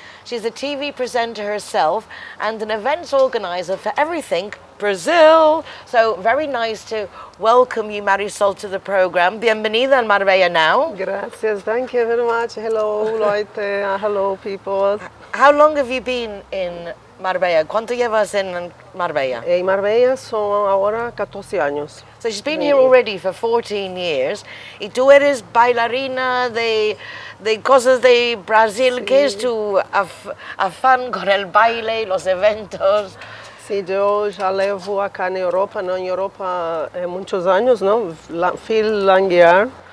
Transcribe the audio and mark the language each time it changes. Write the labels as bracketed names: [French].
[English] She's a TV presenter herself and an events organizer for everything Brazil. So very nice to welcome you, Marisol, to the program. [Spanish] Bienvenida al Marbella Now. Gracias, [English] thank you very much. Hello, Leute. Hello, people. How long have you been in Marbella? [Spanish] ¿Cuánto llevas en Marbella? En Marbella son ahora 14 años. [English] So she's been here already for 14 years. [Spanish] Y tú eres bailarina de cosas de Brasil. Sí. ¿Qué es tu afán con el baile, los eventos? [Portuguese] Sim, eu já levo acá na Europa, não, em Europa há muitos anos, não, [German] viel lang Jahr.